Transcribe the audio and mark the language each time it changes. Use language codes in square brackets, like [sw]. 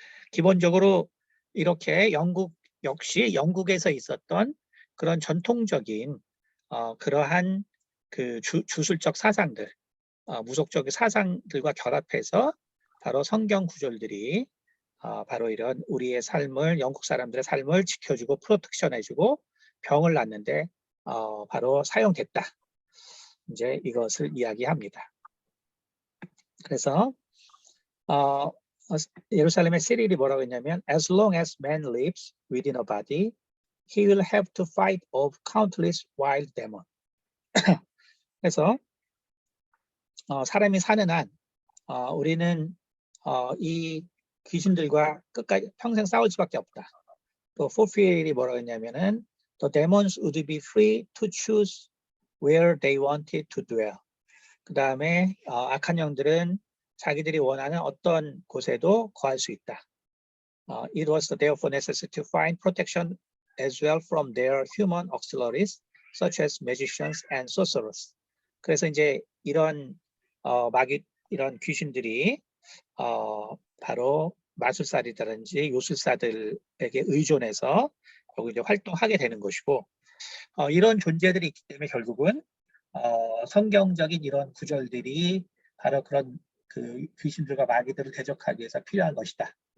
[ko] 기본적으로 이렇게 영국 역시 영국에서 있었던 그런 전통적인 그러한 그 주술적 사상들, 무속적 사상들과 결합해서 바로 성경 구절들이 바로 이런 우리의 삶을 영국 사람들의 삶을 지켜주고 프로텍션해주고 병을 낫는데 바로 사용됐다. 이제 이것을 이야기합니다. 그래서 예루살렘의 시릴이 뭐라고 했냐면 [en] as long as man lives within a body, he will have to fight off countless wild demons. [ko] 그래서 사람이 사는 한 우리는 이 귀신들과 끝까지 평생 싸울 수밖에 없다. 또 포필이 뭐라고 했냐면은 [en] the demons would be free to choose where they wanted to dwell. [ko] 그 다음에 악한 영들은 자기들이 원하는 어떤 곳에도 거할 수 있다. [en] It was therefore necessary to find protection as well from their human auxiliaries, such as magicians and sorcerers. [ko] 그래서 이제 이런 이런 귀신들이 바로 마술사들이라든지 요술사들에게 의존해서 여기 이제 활동하게 되는 것이고, 이런 존재들이 있기 때문에 결국은 성경적인 이런 구절들이 바로 그런 그 귀신들과 마귀들을 대적하기 위해서 필요한 것이다.